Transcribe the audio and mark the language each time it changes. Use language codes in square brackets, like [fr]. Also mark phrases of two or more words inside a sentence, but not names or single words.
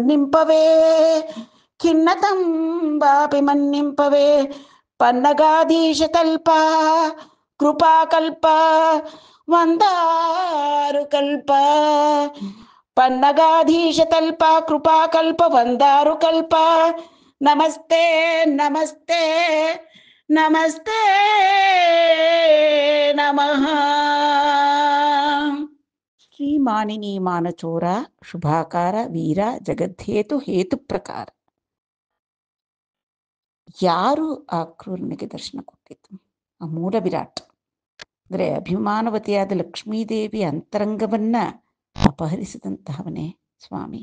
[te] మన్నింపవే పన్నగాధీశ తల్ప కృపాకల్ప వందారు కల్ప పన్నగాధీశ తల్ప కృపాకల్ప వందారు కల్ప నమస్తే నమస్తే నమస్తే నమః. శ్రీమానిని మానచోర శుభాకార వీర జగద్ధేతు హేతు ప్రకార. [kn] ಯಾರು ಆ ಕ್ರೂರನಿಗೆ ದರ್ಶನ ಕೊಟ್ಟಿದ್ದು? ಆ ಮೂಲ ವಿರಾಟ್ ಅಂದರೆ ಅಭಿಮಾನವತಿಯಾದ ಲಕ್ಷ್ಮೀದೇವಿ ಅಂತರಂಗವನ್ನ ಅಪಹರಿಸಿದಂತಹವನೇ ಸ್ವಾಮಿ.